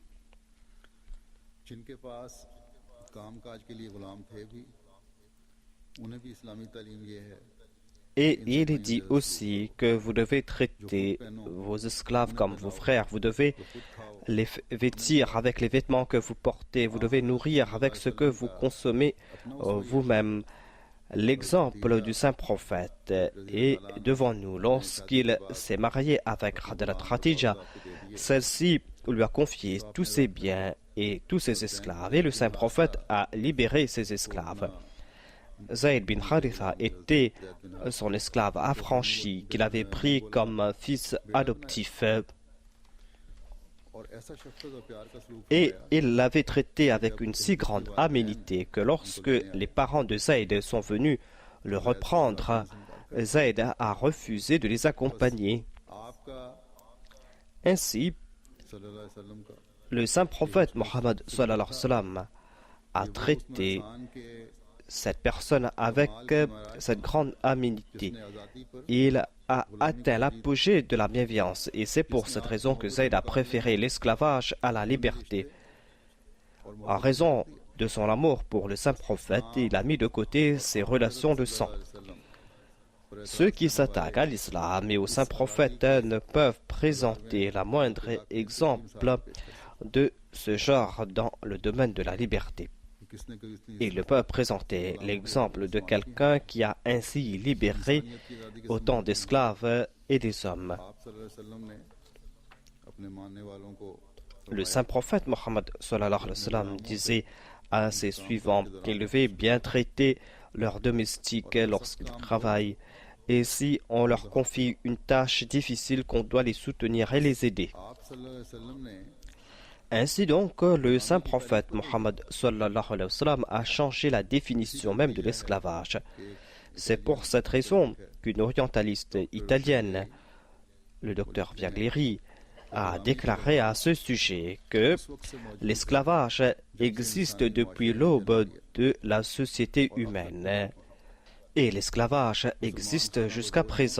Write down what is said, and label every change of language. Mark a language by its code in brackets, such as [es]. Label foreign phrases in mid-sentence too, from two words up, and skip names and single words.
[ur] جن کے پاس کام کاج کے لیے غلام تھے بھی انہیں بھی اسلامی تعلیم یہ ہے [fr] Et il est dit aussi que vous devez traiter vos esclaves comme vos frères. Vous devez les vêtir avec les vêtements que vous portez. Vous devez nourrir avec ce que vous consommez vous-même. L'exemple du saint prophète est devant nous. Lorsqu'il s'est marié avec Hadrat Khatija, celle-ci lui a confié tous ses biens et tous ses esclaves. Et le saint prophète a libéré ses esclaves. Zayd bin Haritha était son esclave affranchi qu'il avait pris comme fils adoptif [ur] اور ایسا شفقت اور پیار کا سلوک [fr] et il l'avait traité avec une si grande aménité que lorsque les parents de Zayd sont venus le reprendre, Zayd a refusé de les accompagner. आपका Ainsi, [ar] صلى الله عليه وسلم का [fr] le saint prophète Mohammed [ar] صلى الله عليه وسلم [fr] a traité [ur] انسان کے [fr] cette personne avec cette grande aménité. [ur] نے آزادی پر [fr] Il a atteint l'apogée de la bienveillance et c'est pour cette raison que Zayd a préféré l'esclavage à la liberté. En raison de son amour pour le saint prophète, il a mis de côté ses relations de sang. Ceux qui s'attaquent à l'islam et au saint prophète ne peuvent présenter la moindre exemple de ce genre dans le domaine de la liberté. [ur] کس نے کبھی اتنی [fr] Ils ne peuvent présenter l'exemple de quelqu'un qui a ainsi libéré autant d'esclaves et des hommes. [ur] आप [ar] صلى الله عليه وسلم [ur] نے اپنے ماننے والوں کو [fr] Le saint prophète Mohammed [ar] صلى الله عليه وسلم [fr] disait à ses suivants qu'ils devaient bien traiter leurs domestiques lorsqu'ils travaillent et si on leur confie une tâche difficile qu'on doit les soutenir et les aider. [ar] आप صلى الله عليه وسلم ने [fr] Ainsi donc, le saint prophète Mohammed [ar] صلى الله عليه وسلم [fr] a changé la définition même de l'esclavage. C'est pour cette raison qu'une orientaliste italienne, le docteur Viagleri, a déclaré à ce sujet que l'esclavage existe depuis l'aube de la société humaine et l'esclavage existe jusqu'à présent.